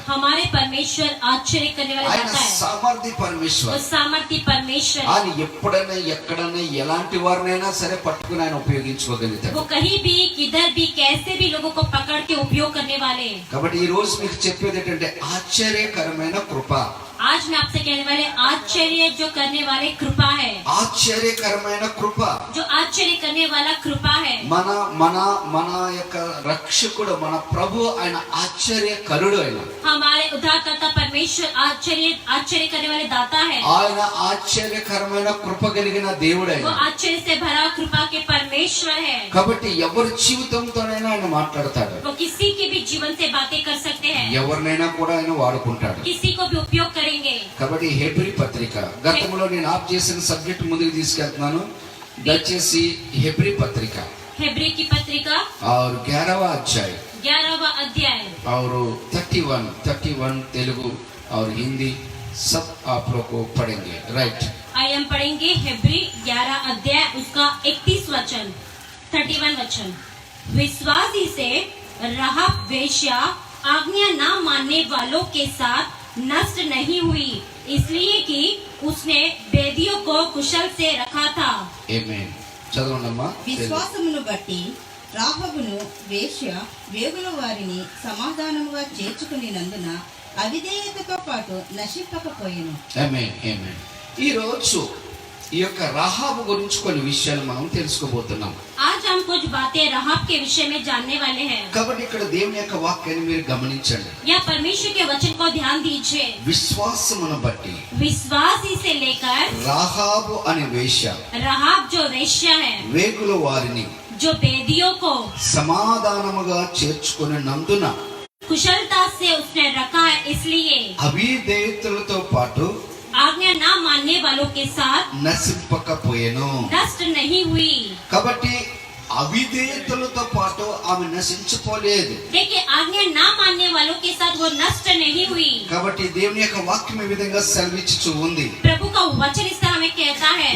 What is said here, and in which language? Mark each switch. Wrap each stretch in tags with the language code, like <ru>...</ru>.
<hi>हमारे परमेश्वर आश्चर्य करने वाला</hi> <te>ఆయన</te> <hi>जाता है।</hi> <te>సామర్థ్య పరమేశ్వర్.</te> <hi>वो सामर्थ्य परमेश्वर</hi> <te>ఆయన ఎప్పుడైనా ఎక్కడైనా ఎలాంటి వారినైనా సరే పట్టుకుని ఆయన ఉపయోగించుకోగలుగుతాడు.</te> <hi>वो कहीं भी किधर भी कैसे भी लोगों को पकड़ के उपयोग करने वाले हैं।</hi> <te>కాబట్టి ఈ రోజు మీకు చెప్పేది ఏంటంటే ఆశ్చర్యకరమైన కృప.</te> <hi>आज मैं आपसे कहने वाले आश्चर्य जो करने वाले कृपा है,</hi> <te>ఆశ్చర్యకరమైన కృప.</te> <hi>जो आश्चर्य करने वाला कृपा है।</hi> <te>మన మన మన యొక్క రక్షకుడు మన ప్రభు ఆయన ఆశ్చర్యకరుడు. ఆయన</te> <hi>हमारे उद्धारकर्ता परमेश्वर आश्चर्य करने वाले दाता है।</hi> <te>ఆయన ఆశ్చర్యకరమైన కృప కలిగిన దేవుడు.</te> <hi>वो</hi> <te>ఆయన</te> <hi>आश्चर्य से भरा कृपा के परमेश्वर है।</hi> <te>కాబట్టి ఎవరి జీవితంతోనైనా ఆయన మాట్లాడతాడు.</te> <hi>वो किसी के भी जीवन से बातें कर सकते हैं,</hi> <te>ఎవరినైనా కూడా ఆయన వాడుకుంటాడు.</te> <hi>किसी को भी उपयोग करेंगे।</hi> <te>కాబట్టి హెబ్రీ పత్రిక గతంలో నేను ఆప్ చేసిన సబ్జెక్ట్ ముందుకు తీసుకెళ్తున్నాను. దయచేసి హెబ్రీ పత్రిక</te> <hi>हेब्री की पत्रिका और 11वां अध्याय 11वां अध्याय और 31 तेलुगु और हिंदी सब आप लोग को पढ़ेंगे.</hi> <en>right,</en> <hi>आइए हम पढ़ेंगे हेब्री 11 अध्याय उसका 31 वचन 31 वचन। विश्वासी से राहाब वेश्या आज्ञा न मानने वालों के साथ नष्ट नहीं हुई, इसलिए कि उसने वेदियों को कुशल से रखा था।</hi> <te>ఆమేన్. చదవండమ్మా. విశ్వాసమును బట్టి రాహబును వేశ్య వేగుల వారిని సమాధానముగా చేర్చుకునినందున అవిధేయతతో పాటు నశింపకపోయెను. ఆమేన్, ఆమేన్. ఈ రోజు ఈ యొక్క రాహాబు గురించి కొన్ని విషయాలు మనం తెలుసుకోబోతున్నాం.</te> <hi>आज हम कुछ बातें राहाब के विषय में जानने वाले हैं।</hi> <te>కాబట్టి ఇక్కడ దేవుని యొక్క వాక్యాన్ని మీరు గమనించండి.</te> <hi>या परमेश्वर के वचन को ध्यान दीजिए।</hi> <te>విశ్వాసమును బట్టి</te> <hi>विश्वासी से लेकर</hi> <te>రాహాబు అనే వేశ్య</te> <hi>राहाब जो वेश्या है,</hi> <te>వేగుల వారిని</te> <hi>जो वेदियों को</hi> <te>సమాధానముగా చేర్చుకునినందున</te> <hi>कुशलता से उसने रखा है, इसलिए</hi> <te>అవిధేయతలతో పాటు</te> <hi>आज्ञा न मानने वालों के साथ</hi> <te>నశింపకపోయెను.</te> <hi>नष्ट नहीं हुई।</hi> <te>కాబట్టి అవిధేయతలతో పాటు ఆమె నశించిపోలేదు.</te> <hi>देखिए, आज्ञा न मानने वालों के साथ वो नष्ट नहीं हुई।</hi> <te>కాబట్టి దేవుని యొక్క వాక్యం ఈ విధంగా సెలవిచ్చుచూ ఉంది.</te> <hi>प्रभु का वचन इस तरह हमें कहता है।</hi>